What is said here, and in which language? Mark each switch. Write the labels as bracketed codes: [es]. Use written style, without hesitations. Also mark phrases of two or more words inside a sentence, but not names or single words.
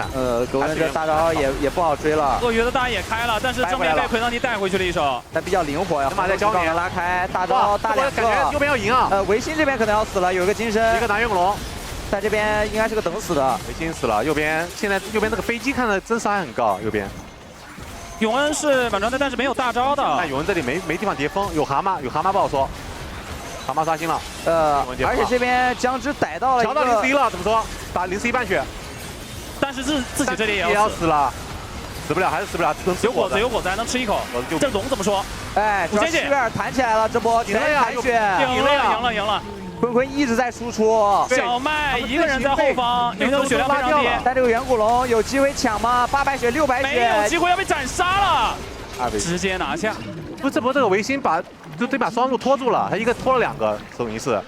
[zh] 格溫這大招也不好追了。鱷魚的大也開了，但是正面被奎當尼帶回去了一手。但比較靈活呀，人馬在交連拉開，大招大2個。感覺右邊要贏啊。維新這邊可能要死了，有一個金身，一個拿遠古龍。在這邊應該是個等死的。維新死了，右邊現在右邊那個飛機看的真傷害很高，右邊。永恩是滿裝的，但是沒有大招的。但永恩這裡沒地方疊風，有蛤蟆不好說。蛤蟆刷新了。而且這邊姜汁逮到了一個。調到011了，怎麼說？打011半血。但是自己這裡也要死了，死不了還是死不了。有果子還能吃一口。這龍怎麼說？哎，主要希維爾彈起來了，這波全彈血，贏了。坤坤一直在輸出，小麥一個人在後方，永恩的血量非常低。但這個遠古龍有機會搶嗎？800血600血，沒有機會，要被斬殺了，直接拿下。不，這波這個維新就得把雙路拖住了，他一個拖了2個守銀士。